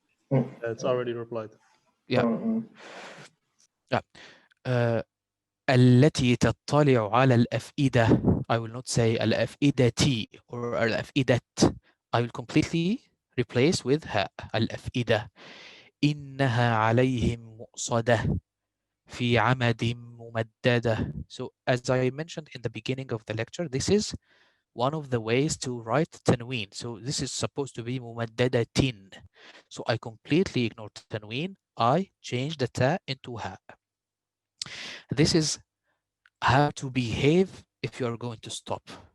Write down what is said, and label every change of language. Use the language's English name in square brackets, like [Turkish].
[English] It's already replied. Yeah. Yeah. [Arabic] التي تطلع على الأفئدة. [English] I will not say [Arabic] الأفئدة [English] or الأفئدة. I will completely replace with [Arabic] ها. الأفئدة. إنها عليهم مؤصدة في عمد ممددة. [English] So as I mentioned in the beginning of the lecture, this is one of the ways to write tanween. So this is supposed to be [Arabic] ممددة. [English] So I completely ignored tanween. I changed the ta into ha. This is how to behave if you are going to stop.